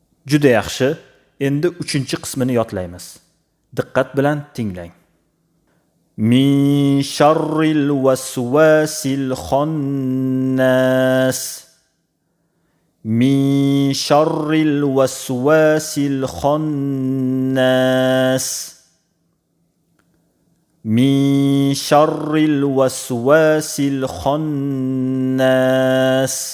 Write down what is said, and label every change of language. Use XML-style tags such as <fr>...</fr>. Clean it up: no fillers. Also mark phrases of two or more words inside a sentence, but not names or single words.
<uz>Juda yaxshi. Endi 3-qismini yodlaymiz. Diqqat bilan tinglang.</uz> <ar>من شر الوسواس الخناس. من شر الوسواس الخناس. من شر الوسواس الخناس.</ar>